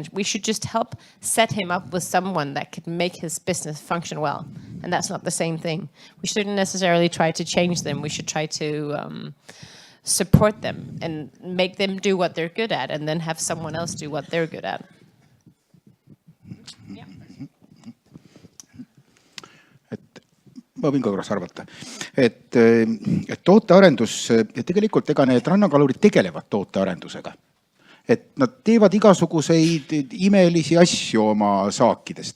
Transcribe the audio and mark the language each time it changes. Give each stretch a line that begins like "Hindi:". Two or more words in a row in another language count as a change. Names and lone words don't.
English: We should just help set him up with someone that could make his business function well. And that's not the same thing. We shouldn't necessarily try to change them. We should try to support them and make them do what they're good at, and then have someone else do what they're good at. Yeah.
Estonian: Ma võin ka korras arvata, et tootearendus, tegelikult ega need rannakalurid tegelevad tootearendusega. Et nad teevad igasuguseid imelisi asju oma saakidest.